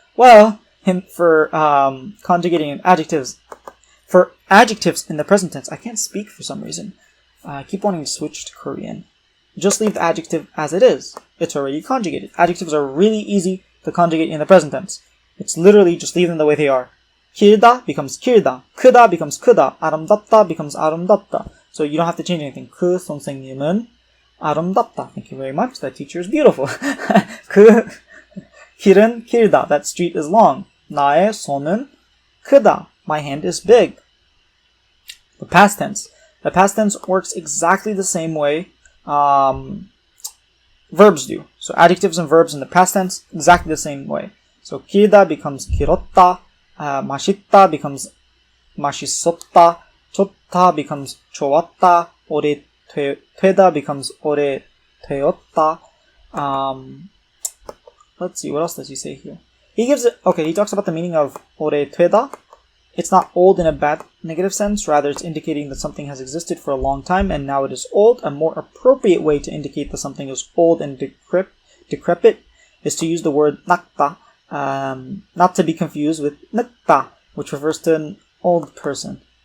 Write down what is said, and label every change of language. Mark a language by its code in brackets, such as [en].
[en] Well, for conjugating adjectives, for adjectives in the present tense, I can't speak for some reason. I keep wanting to switch to Korean. Just leave the adjective as it is. It's already conjugated. Adjectives are really easy to conjugate in the present tense. It's literally just leave them the way they are. [ko] 길다 becomes 길다. 크다 becomes 크다. 아름답다 becomes 아름답다. [en] So you don't have to change anything. [ko] 그 선생님은 아름답다. [en] Thank you very much. That teacher is beautiful. [ko] 그 길은 길다. [en] That street is long. [ko] 나의 손은 크다. [en] My hand is big. The past tense. The past tense works exactly the same way. verbs do. So adjectives and verbs in the past tense, exactly the same way. [ko] So 길다 becomes 길었다, 맛있다 becomes 맛있었다, 좋다 becomes 좋았다, 오래 되다 becomes 오래 되었다. [en] Let's see, what else does he say here? He talks about the meaning of 오래 되다. It's not old in a bad negative sense, rather it's indicating that something has existed for a long time and now it is old. A more appropriate way to indicate that something is old and decrepit is to use the word nakta, not to be confused with nakta, which refers to an old person.